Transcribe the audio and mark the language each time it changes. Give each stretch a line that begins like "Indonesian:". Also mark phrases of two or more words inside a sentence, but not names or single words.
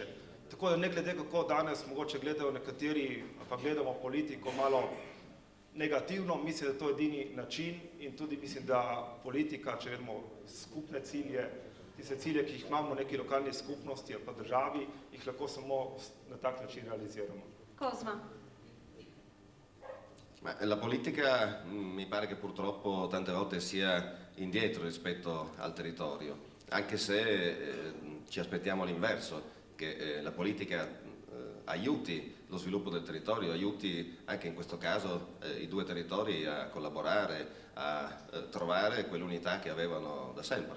Slovenian: Tako da ne glede kako danes mogoče gledajo nekateri, pa gledamo politiko malo negativno, mislim, da je to edini način in tudi mislim, da politika, če vedemo skupne cilje, tiste cilje, ki jih imamo v neki lokalni skupnosti ali pa državi, jih lahko samo na tak način realiziramo.
Italian: Cosma. Ma la politica mi pare che purtroppo tante volte sia indietro rispetto al territorio, anche se ci aspettiamo l'inverso, che la politica aiuti lo sviluppo del territorio, aiuti anche in questo caso i due territori a collaborare, a trovare quell'unità che avevano da sempre.